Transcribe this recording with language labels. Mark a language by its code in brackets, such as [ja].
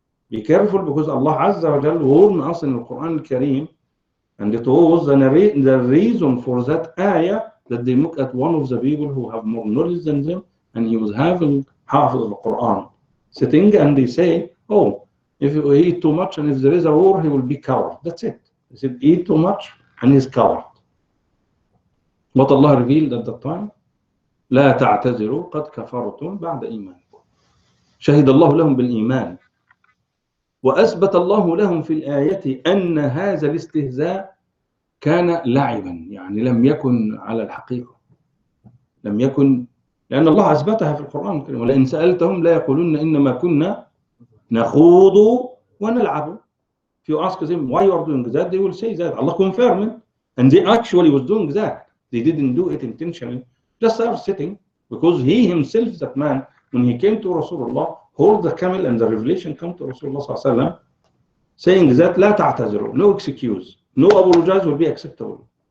[en] Be careful, because Allah Azza wa Jal warned us in the Quran al-Kareem, and it was the reason for that ayah that they look at one of the people who have more knowledge than them, and he was having half of the Quran sitting, and they say, oh, if you eat too much and if there is a war, he will be coward. That's it. They said, eat too much and he's coward. What Allah revealed at that time, [ar] لا تعتذروا قد كفرتم بعد إيمانكم. شهد الله لهم بالإيمان، وأثبت الله لهم في الآية أن هذا الاستهزاء كان لعبا، يعني لم يكن على الحقيقة، لم يكن، لأن الله أثبتها في القرآن الكريم، ولئن سألتهم لا يقولون إنما كنا نخوض ونلعب. [en] If you ask them why you are doing that, they will say that Allah confirmed, and they actually was doing that. They didn't do it intentionally, just are sitting, because he himself, that man, when he came to Rasulullah, hold the camel, and the revelation come to Rasulullah sallallahu alaihi wasallam, saying that [ar] لا تعتذروا, [en] no excuse, no apologize will be acceptable.